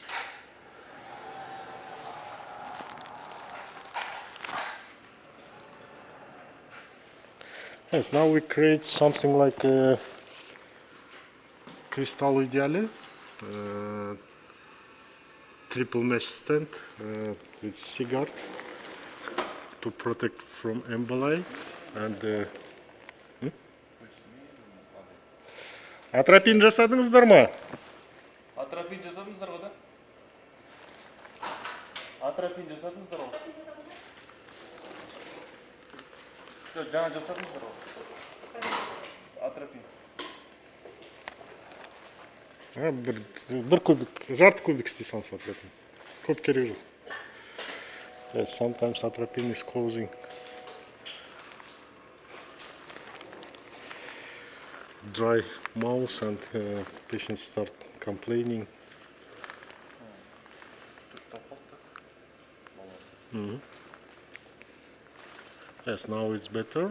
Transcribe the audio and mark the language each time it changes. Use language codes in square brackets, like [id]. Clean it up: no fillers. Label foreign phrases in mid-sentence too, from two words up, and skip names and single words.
[en] Yes, now we create something like a crystal ideale, triple mesh stent with C-guard to protect from emboli and [kk] Атропин жасадыңыздар ма? Атропин жасадыңыздар ғой да? Атропин жасадыңыздар ғой? Жоқ, жаңа жасадыңыздар ғой? Атропин. Бір кубик, жарты кубик істейсің атропин. Көп керек жоқ. [en] Yes, sometimes atropine is causing dry mouth, and patients start complaining. Yes, now it's better.